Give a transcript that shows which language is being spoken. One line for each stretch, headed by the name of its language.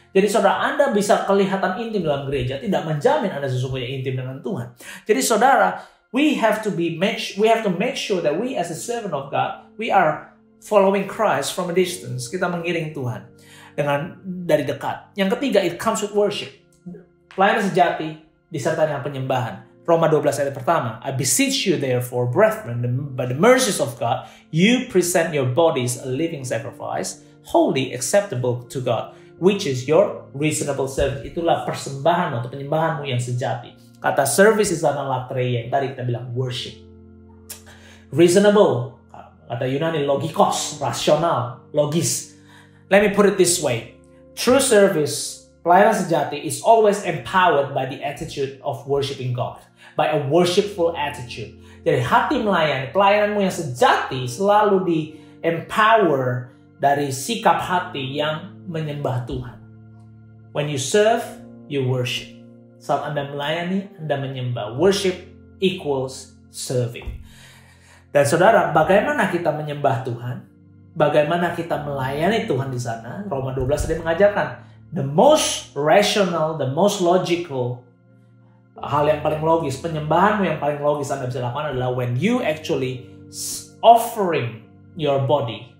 Indonesian: Jadi saudara, Anda bisa kelihatan intim dalam gereja, tidak menjamin Anda sesungguhnya intim dengan Tuhan. Jadi saudara,
English: we have to make sure that we as a servant of God, we are following Christ from a distance.
Indonesian: Kita mengiring Tuhan dari dekat. Yang ketiga,
English: it comes with worship.
Indonesian: Pelayanan sejati disertai dengan penyembahan. Roma 12 ayat pertama.
English: I beseech you therefore, brethren, by the mercies of God, you present your bodies a living sacrifice, holy, acceptable to God, which is your reasonable service.
Indonesian: Itulah persembahan atau penyembahanmu yang sejati. Kata service is analaktreia, yang tadi kita bilang worship. Reasonable, kata Yunani logikos, rasional, logis.
English: Let me put it this way. True service,
Indonesian: pelayanan sejati,
English: is always empowered by the attitude of worshiping God. By a worshipful attitude.
Indonesian: Jadi hati melayani, pelayananmu yang sejati selalu di-empower dari sikap hati yang menyembah Tuhan.
English: When you serve, you worship.
Indonesian: Saat Anda melayani, Anda menyembah.
English: Worship equals serving.
Indonesian: Dan saudara, bagaimana kita menyembah Tuhan? Bagaimana kita melayani Tuhan di sana? Roma 12 tadi mengajarkan,
English: the most rational, the most logical,
Indonesian: hal yang paling logis, penyembahanmu yang paling logis Anda bisa lakukan adalah
English: when you actually offering your body.